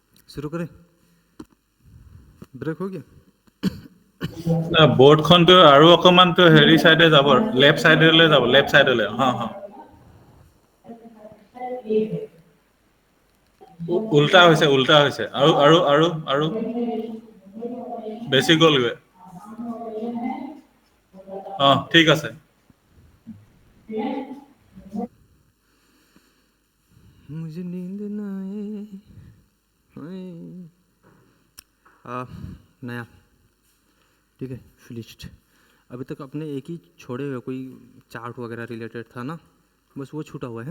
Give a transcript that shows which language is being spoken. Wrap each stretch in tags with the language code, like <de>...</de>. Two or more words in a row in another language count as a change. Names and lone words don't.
<hi>शुरू करें? ব্রেক हो गया?</hi> <as>বৰ্ডখনটো আৰু অকমানটো হেৰি সাইডে যাব,</as> <en>left side</en> <as>যাব,</as> <en>left side.</en> <as>উল্টা হৈছে, উল্টা হৈছে। আৰু আৰু আৰু আৰু বেছি গ'লগৈ। ঠিক আছে।</as> <hi>मुझे नींद ना आए। नया, ठीक है, फिनिश्ड। अभी तक अपने एक ही छोड़े हुए, कोई चार्ट वगैरह रिलेटेड था ना, बस वो छूटा हुआ है।</hi>